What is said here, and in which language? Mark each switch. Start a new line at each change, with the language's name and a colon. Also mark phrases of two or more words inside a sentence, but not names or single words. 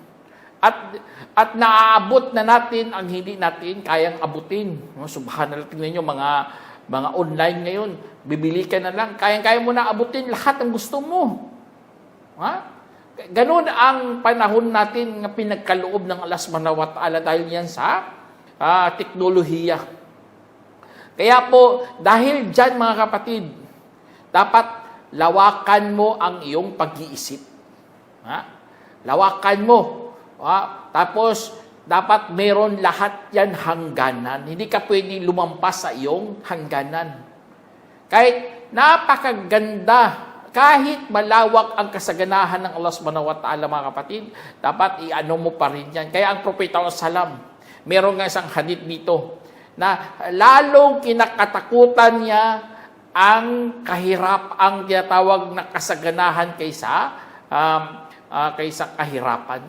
Filipino: At naaabot na natin ang hindi natin kayang abutin. Subhanallah, tingnan nyo mga online ngayon, bibili ka na lang, kaya mo na abutin lahat ng gusto mo. Ganun ang panahon natin na pinagkaloob ng Allah
Arabic: سبحانه وتعالى
Filipino: dahil yan sa teknolohiya. Kaya po, dahil dyan mga kapatid, dapat lawakan mo ang iyong pag-iisip. Lawakan mo. Tapos, dapat meron lahat yan hangganan. Hindi ka pwede lumampas sa iyong hangganan. Kahit napakaganda, kahit malawak ang kasaganahan ng Allah
Arabic: سبحانه وتعالى
Filipino: mga kapatid, dapat i-ano mo pa rin yan. Kaya ang Propeta Salam, meron nga isang hadith dito, na lalong kinakatakutan niya ang ang tinatawag na kasaganahan kaysa kahirapan.